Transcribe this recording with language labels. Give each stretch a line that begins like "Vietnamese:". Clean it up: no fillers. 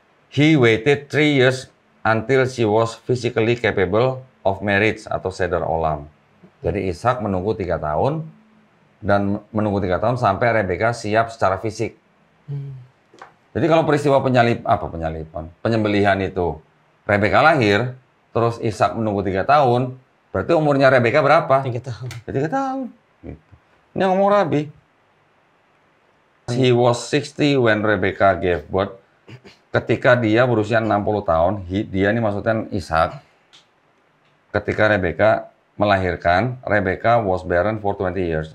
English: He waited 3 years until she was physically capable of marriage
Indonesian: atau
English: seder olam.
Indonesian: Jadi Ishak menunggu 3 tahun dan menunggu 3 tahun sampai Rebecca siap secara fisik. Jadi kalau peristiwa penyembelihan itu Rebecca lahir, terus Ishak menunggu 3 tahun, berarti umurnya Rebecca berapa? 3 tahun. 3 tahun. Gitu. Ini yang ngomong Rabi.
English: He was 60 when Rebecca gave birth.
Indonesian: Ketika dia berusia 60 tahun, dia ini maksudnya Ishak. Ketika Rebecca melahirkan,
English: Rebecca was barren for 20 years.